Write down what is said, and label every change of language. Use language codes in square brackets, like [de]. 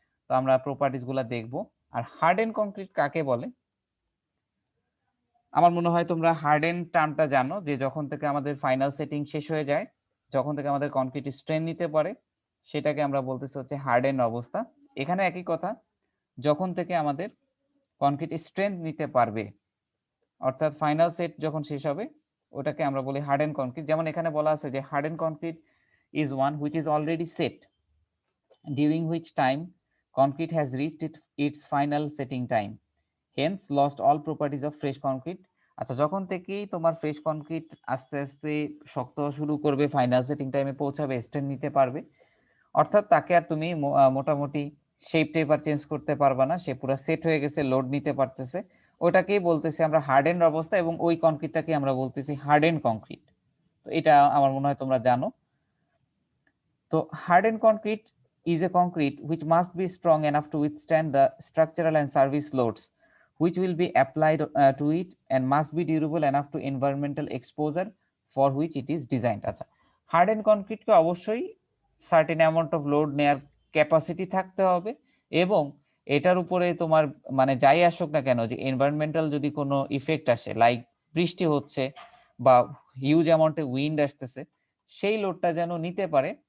[bn] তো আমরা প্রপার্টিজ গুলা দেখবো। আর হার্ডেন কনক্রিট কাকে বলে, আমার মনে হয় তোমরা হার্ডেন টার্মটা জানো, যে যখন থেকে আমাদের ফাইনাল সেটিং শেষ হয়ে যায়, যখন থেকে আমাদের কনক্রিট স্ট্রেন নিতে পারে, সেটাকে আমরা বলতেছি হচ্ছে হার্ডেন অবস্থা। এখানে একই কথা, যখন থেকে আমাদের কনক্রিট স্ট্রেন নিতে পারবে, অর্থাৎ ফাইনাল সেট যখন শেষ হবে, ওটাকে আমরা বলি হার্ডেন কনক্রিট। যেমন এখানে বলা আছে যে [en] Harden concrete is one which is already set, during which time concrete has reached its final setting time, hence lost all properties of fresh concrete. [bn] আচ্ছা, যখন থেকেই তোমার ফ্রেশ কনক্রিট আস্তে আস্তে শক্ত শুরু করবে, ফাইনাল সেটিং টাইমে পৌঁছাবে, স্ট্রেন নিতে পারবে, অর্থাৎ তাকে আর তুমি মোটামুটি শেপ টেপ আর চেঞ্জ করতে পারবা না, সে পুরো সেট হয়ে গেছে, লোড নিতে পারতেছে, ওটাকেই বলতেছি আমরা হার্ডেন অবস্থা, এবং ওই কনক্রিটটাকে আমরা বলতেছি হার্ডেন কনক্রিট। তো এটা আমার মনে হয় তোমরা জানো। [en] তো hardened concrete is a concrete which must be strong enough to withstand the structural and service loads which will be applied to it and must be durable enough to environmental exposure for which it is designed. [bn] আচ্ছা, harden কনক্রিটকে অবশ্যই certain amount of load নেয়ার capacity থাকতে হবে, এবং এটার উপরে তোমার মানে যাই আসুক না কেন, যে এনভায়রনমেন্টাল যদি কোনো ইফেক্ট আসে, লাইক বৃষ্টি হচ্ছে বা হিউজ অ্যামাউন্টে উইন্ড আসতেছে, সেই লোডটা যেন নিতে পারে।